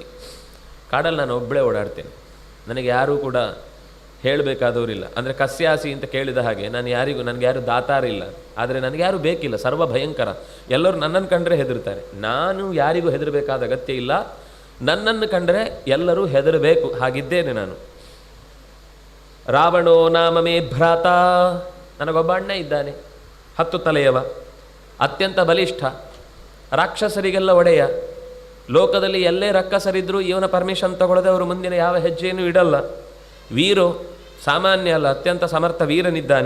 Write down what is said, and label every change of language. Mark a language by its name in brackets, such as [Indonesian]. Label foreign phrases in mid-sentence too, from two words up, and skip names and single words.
[Kannada] ಕಾಡಲ್ಲಿ ನಾನು ಒಬ್ಬಳೇ ಓಡಾಡ್ತೇನೆ, ನನಗೆ ಯಾರೂ ಕೂಡ ಹೇಳಬೇಕಾದವರಿಲ್ಲ. ಅಂದರೆ ಕಸ್ಯಾಸಿ ಅಂತ ಕೇಳಿದ ಹಾಗೆ ನನಗೆ ಯಾರು ದಾತಾರಿಲ್ಲ, ಆದರೆ ನನಗೆ ಯಾರೂ ಬೇಕಿಲ್ಲ. ಸರ್ವ ಭಯಂಕರ, ಎಲ್ಲರೂ ನನ್ನನ್ನು ಕಂಡ್ರೆ ಹೆದರ್ತಾರೆ. ನಾನು ಯಾರಿಗೂ ಹೆದರಬೇಕಾದ ಅಗತ್ಯ ಇಲ್ಲ, ನನ್ನನ್ನು ಕಂಡರೆ ಎಲ್ಲರೂ ಹೆದರಬೇಕು, ಹಾಗಿದ್ದೇನೆ ನಾನು. [Sanskrit] ರಾವಣೋ ನಾಮ ಮೇ ಭ್ರಾತ, [Kannada] ನನಗೊಬ್ಬ ಅಣ್ಣ ಇದ್ದಾನೆ, 10 ತಲೆಯವ, ಅತ್ಯಂತ ಬಲಿಷ್ಠ, ರಾಕ್ಷಸರಿಗೆಲ್ಲ ಒಡೆಯ. ಲೋಕದಲ್ಲಿ ಎಲ್ಲೇ ರಕ್ಕಸರಿದ್ದರೂ ಇವನ ಪರ್ಮಿಷನ್ ತಗೊಳ್ಳದೆ ಅವರು ಮುಂದಿನ ಯಾವ ಹೆಜ್ಜೆಯನ್ನು ಇಡಲ್ಲ. ವೀರೋ, ಸಾಮಾನ್ಯ ಅಲ್ಲ, ಅತ್ಯಂತ ಸಮರ್ಥ ವೀರನಿದ್ದಾನೆ.